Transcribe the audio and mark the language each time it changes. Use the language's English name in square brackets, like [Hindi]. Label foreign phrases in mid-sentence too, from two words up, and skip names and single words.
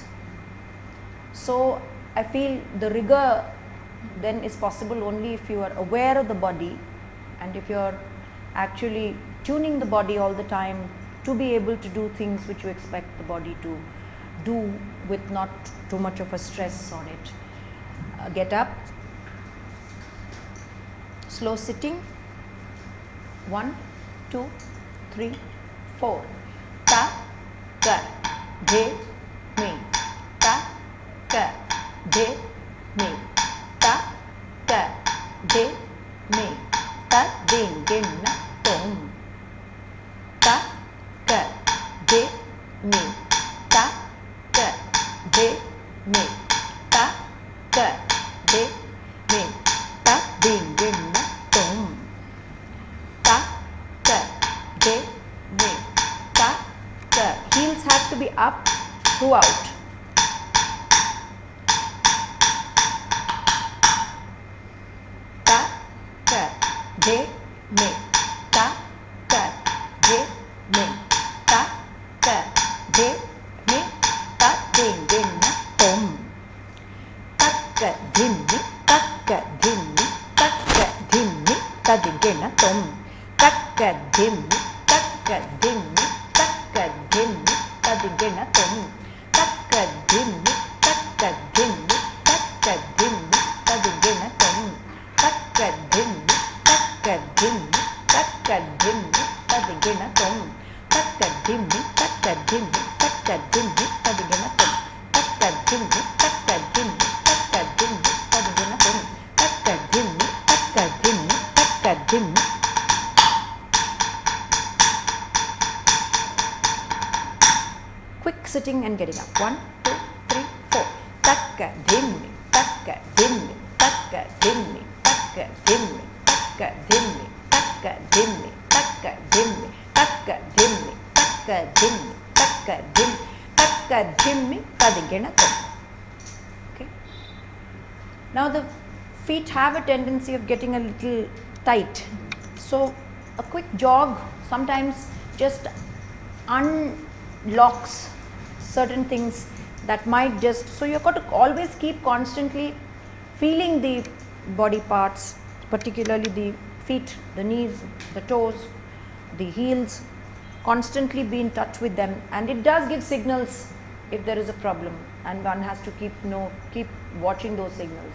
[English] So I feel the rigor then is possible only if you are aware of the body and if you are actually tuning the body all the time to be able to do things which you expect the body to do with not too much of a stress on it. Get up. Slow sitting. 1, 2, 3, 4. Ta, ka, de, me. Ta, ka, de, me. Ta, ka, de, me. Ta, ding, ding, na, tom. Ta, ka, de, me. Ta, ka, de, me. Ta, ka, de, me. Ta, ding, ding, na, tom. Ta, ka, de, me. Ta, up throughout. Ta, ka, de, me. Ta, ka, de, me. Ta, ka, de, me. Ta, de, na, tom. Takka, dhimmi, takka, dhimmi, takka, dhimmi, ta, de, na, tom. Takka, dhimmi, takka, dhimmi, takka, dhimmi, ta, de, na, tom. Takka, dhimmi, takka, dhimmi, takka, dhimmi, ta, de, na, tom. Takka, dhimmi, takka, dhimmi, takka, dhimmi, ta, de, na, tom. Takka, dhimmi, takka, dhimmi, takka, dhimmi, ta, de, na, tom. Takka, dhimmi, takka, dhimmi, takka, dhimmi, ta, de, na, tom. Takka, dhimmi, takka, dhimmi, takka, dhimmi. Quick sitting and getting up. 1, 2, 3, 4. Takka, dhimmi, takka, dhimmi, takka, dhimmi, takka, dhimmi, takka, dhimmi, takka, dhimmi, takka, dhimmi, takka, dhimmi, takka, dhimmi, takka, dhimmi, takka, dhimmi, tadigena tom. Okay. Now the feet have a tendency of getting a little tight. So a quick jog sometimes just unlocks certain things that might just, so you've got to always keep constantly feeling the body parts, particularly the feet, the knees, the toes, the heels, constantly be in touch with them, and it does give signals if there is a problem, and one has to keep watching those signals.